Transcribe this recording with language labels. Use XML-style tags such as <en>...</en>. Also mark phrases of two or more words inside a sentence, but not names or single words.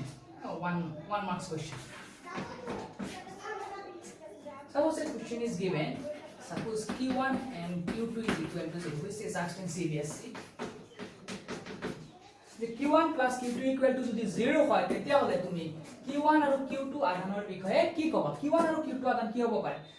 <en>One marks question. Suppose a question is given. Suppose Q1 and Q2 is equal to 0, which is asked in CBSE. The Q1 plus Q2 equal to</en> <as>যদি 0 হয় তেতিয়াহলে তুমি Q1 আৰু Q2 আধানৰ বিষয়ে কি ক'বা Q1 আৰু Q2 আধান কি হ'ব</as>